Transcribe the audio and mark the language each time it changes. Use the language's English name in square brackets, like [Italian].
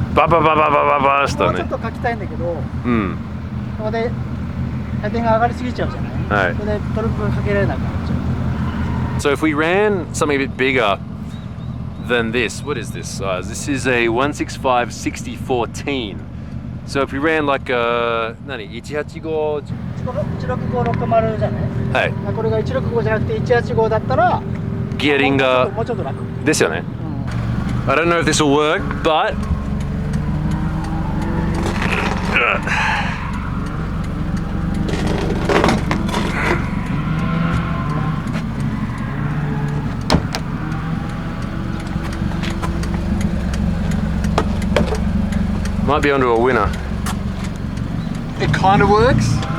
[Japanese] バババババババしたね。もうちょっと書きたいんだけど、うん。ここで回転が上がりすぎちゃうじゃない。はい。それでトルクがかけられなくなっちゃう。 [English] So if we ran something a bit bigger than this, what is this size? This is a 165 6014. So if we ran like a 185 [Japanese] 16560じゃない。はい。これが165じゃなくて185だったらギアリングがもうちょっと楽ですよね。 [English] I don't know if this will work, but might be onto a winner. It kind of works.